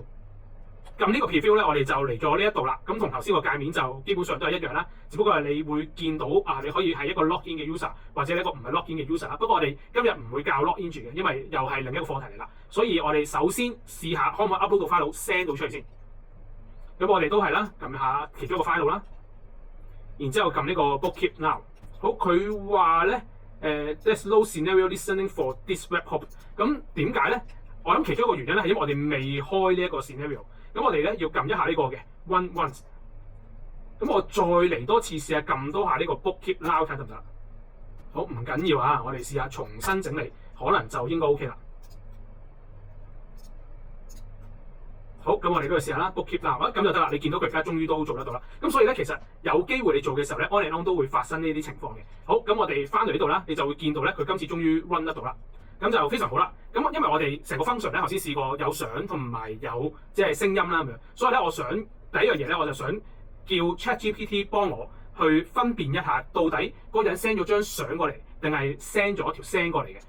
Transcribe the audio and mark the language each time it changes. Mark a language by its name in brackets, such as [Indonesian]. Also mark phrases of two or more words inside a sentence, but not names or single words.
[Cantonese] 撳呢個 preview 咧，我哋就嚟咗呢一度啦。咁同頭先個界面就基本上都係一樣啦，只不過係你會見到你可以係一個 login 嘅 user 或者一個唔係 login 嘅 user 啦。不過我哋今日唔會教 login 住嘅，因為又係另一個課題嚟啦。所以我哋首先試下可唔可以 upload 到 file send 到出嚟先。咁我哋都係啦，撳下其中一個 file 啦，然之後撳呢個 [English] book keep now。 [Cantonese] 好，佢話咧 [English] there's no scenario listening for this webhook。 [Cantonese] 咁點解咧？我諗其中一個原因咧係因為我哋未開呢一個 scenario。咁我哋咧要撳一下呢個嘅 [English] run once。 [Cantonese] 咁我再嚟多次試下撳多下呢個 [English] book keep now [Cantonese] 睇得唔得？好，唔緊要啊，我哋試下重新整理，可能就應該 OK 啦。好，咁我哋都去試下啦 ， [English] book keep now [Cantonese] 咁就得啦。你見到佢而家終於都做得到啦。咁所以咧，其實有機會你做嘅時候咧 ， [English] on and on [Cantonese] 都會發生呢啲情況嘅。好，咁我哋翻到呢度啦，你就會見到咧，佢今次終於 run 得到啦。咁就非常好啦。咁因為我哋成個 function 咧，頭先試過有相同埋有即係聲音啦咁樣，所以咧我想第一樣嘢咧，我就想叫 ChatGPT 幫我去分辨一下，到底嗰個人 send 咗張相過嚟，定係 send 咗條聲過嚟嘅。